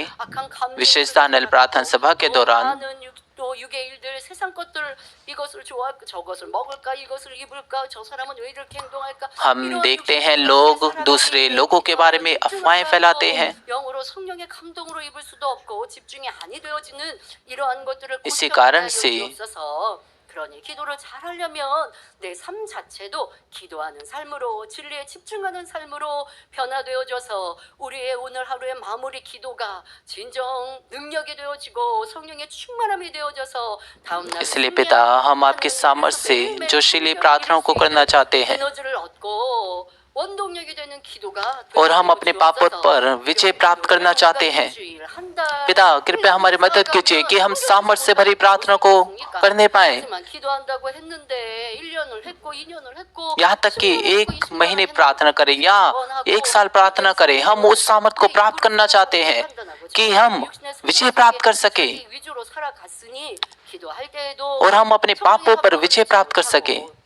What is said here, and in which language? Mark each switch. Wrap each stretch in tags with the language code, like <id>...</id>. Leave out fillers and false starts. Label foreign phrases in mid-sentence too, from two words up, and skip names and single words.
<hi>विशेषता नल प्रार्थना सभा के दौरान हम देखते हैं लोग दूसरे लोगों के बारे में अफवाहें फैलाते हैं। इसी कारण से</hi> <ko>그러니 기도를 잘하려면 내 삶 자체도 기도하는 삶으로 진리에 집중하는 삶으로 변화되어져서 우리의 오늘 하루의 마무리 기도가 진정 능력이 되어지고 성령의 충만함이 되어져서 다음 날</ko> <hi>इसलिए पिता, हम आपके सामर्थ्य से जोशीली प्रार्थनाओं को करना चाहते हैं</hi> <ko>에너지를 얻고 원동력이 되는 기도가</ko> <hi>और हम अपने पापों पर विजय प्राप्त करना चाहते हैं। पिता, कृपया हमारी मदद कीजिए कि हम सामर्थ्य से भरी प्रार्थना को करने पाए। यहाँ तक कि 1 महीने प्रार्थना करें या 1 साल प्रार्थना करें, हम उस सामर्थ्य को प्राप्त करना चाहते हैं कि हम विजय प्राप्त कर सके और हम अपने पापों पर विजय प्राप्त कर सके।</hi>